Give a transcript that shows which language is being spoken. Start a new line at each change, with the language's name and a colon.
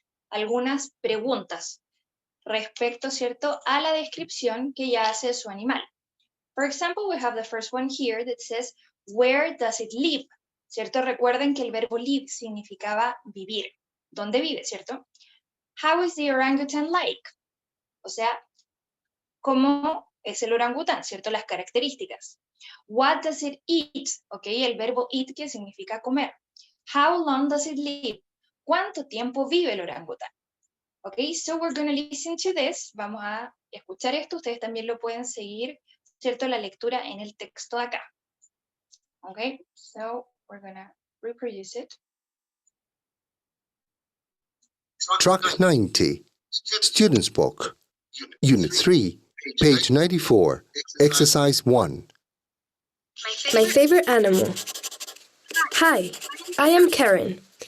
Spanish: Algunas preguntas respecto, ¿cierto? A la descripción que ella hace de su animal.
English: For example, we have the first one here that says, where does it live?
Spanish: ¿Cierto? Recuerden que el verbo live significaba vivir. ¿Dónde vive, cierto?
English: How is the orangutan like?
Spanish: O sea, ¿cómo es el orangután, cierto? Las características.
English: What does it eat?
Spanish: Ok, el verbo eat que significa comer.
English: How long does it live?
Spanish: ¿Cuánto tiempo vive el orangután?
English: Ok, so we're going to listen to this.
Spanish: Vamos a escuchar esto. Ustedes también lo pueden seguir, ¿cierto? La lectura en el texto de acá.
English: Ok, so we're going to reproduce it. Track 90, Students Book, Unit 3, page 94, Exercise 1. My favorite animal. Hi, I am Karen.